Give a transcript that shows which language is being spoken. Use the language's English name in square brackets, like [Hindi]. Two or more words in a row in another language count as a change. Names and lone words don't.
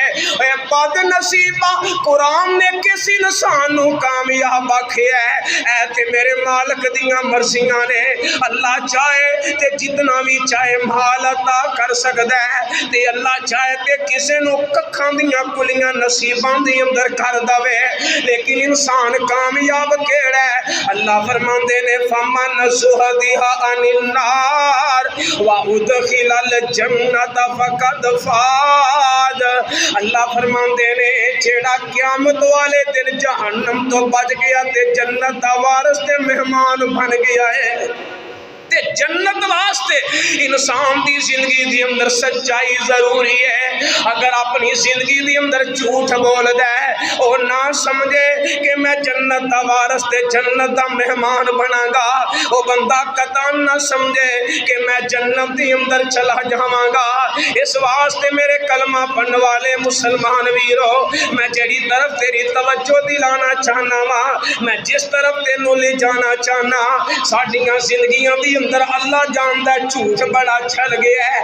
[Punjabi] اے بد نصیبہ قرآن نے کسی انسان نو کامیاب آکھیا ہے، اے تے میرے مالک دیاں مرضیاں نے، اللہ چاہے تے جتنا بھی چاہے مال عطا کر سکدا ہے، تے اللہ چاہے تے کسے نو ککھاں دیاں کلیاں نصیباں دی اندر کر دوے، لیکن انسان کامیاب کیڑا ہے؟ اللہ فرماندے نے [Arabic] فَمَنْ زُحْزِحَ عَنِ النَّارِ وَأُدْخِلَ الْجَنَّةَ فَقَدْ فَازَ۔ [Punjabi] اللہ فرماندے نے جیڑا قیامت والے دن جہنم تو بچ گیا تے جنت دا وارث تے مہمان بن گیا ہے۔ تے جنت واسطے انسان دی زندگی دی اندر سچائی ضروری ہے۔ اگر اپنی زندگی دی اندر جھوٹ بول دے او نہ سمجھے کہ میں جنت دا وارث تے جنت دا مہمان بنا گا، او بندہ قطعاً نہ سمجھے کہ میں جنت دی اندر چلا جاواں گا۔ اس واسطے میرے کلمہ پڑھن والے مسلمان ویرو، میں جڑی طرف تیری توجہ دلانا چاہنا وا، میں جس طرف تینوں لے جانا چاہنا، ساڈیاں زندگیاں دی اندر اللہ جاندا ہے جھوٹ بڑا چھل گیا ہے۔